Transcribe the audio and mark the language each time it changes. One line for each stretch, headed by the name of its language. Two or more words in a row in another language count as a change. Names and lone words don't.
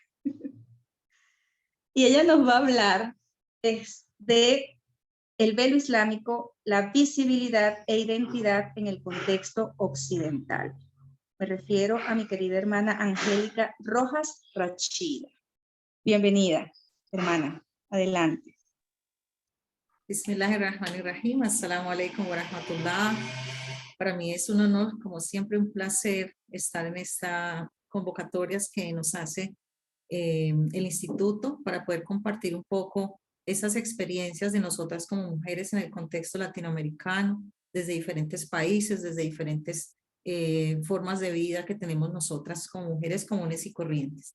Spanish: Y ella nos va a hablar de el velo islámico, la visibilidad e identidad en el contexto occidental. Me refiero a mi querida hermana Angélica Rojas Rachida. Bienvenida, hermana. Adelante.
Arabic: بسم الله الرحمن الرحيم. السلام عليكم ورحمة الله.
Spanish: Para mí es un honor, como siempre, un placer estar en esta convocatorias que nos hace el instituto para poder compartir un poco esas experiencias de nosotras como mujeres en el contexto latinoamericano, desde diferentes países, desde diferentes formas de vida que tenemos nosotras como mujeres comunes y corrientes.